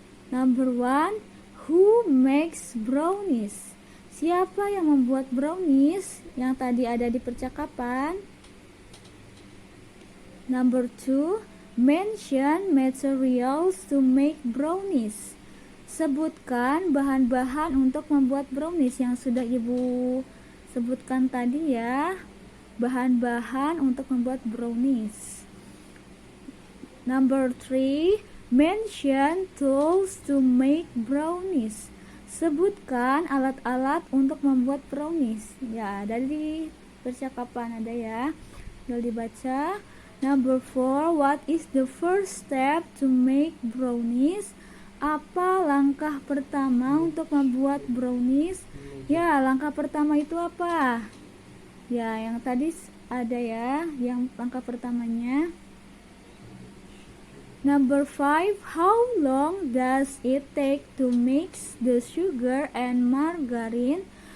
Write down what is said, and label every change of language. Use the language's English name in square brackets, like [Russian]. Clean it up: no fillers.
[English] Number 1, who makes brownies? [Indonesian] Siapa yang membuat brownies yang tadi ada di percakapan? [English] Number 2, Mention materials to make brownies. [Indonesian] Sebutkan bahan-bahan untuk membuat brownies yang sudah Ibu sebutkan tadi ya. Bahan-bahan untuk membuat brownies. [English] Number 3, mention tools to make brownies. [Indonesian] Sebutkan alat-alat untuk membuat brownies. Ya, dari percakapan ada ya. Tinggal dibaca. [English] Number 4, what is the first step to make brownies? [Indonesian] Apa langkah pertama untuk membuat brownies? Ya, langkah pertama itu apa? Ya, yang tadi ada ya, yang langkah pertamanya. [English] Number 5, how long does it take to mix the sugar and margarine?